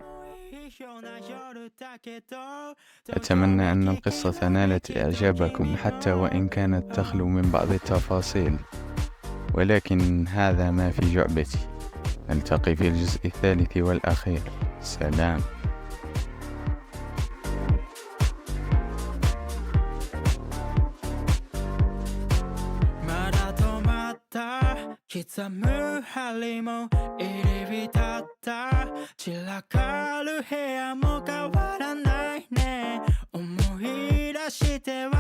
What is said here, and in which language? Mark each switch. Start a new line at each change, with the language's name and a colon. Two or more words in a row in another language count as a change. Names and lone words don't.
Arabic: أتمنى أن القصة نالت إعجابكم حتى وإن كانت تخلو من بعض التفاصيل، ولكن هذا ما في جعبتي. نلتقي في الجزء الثالث والأخير. سلام.
Japanese: 刻む針も入り浸った散らかる部屋も変わらないね思い出しては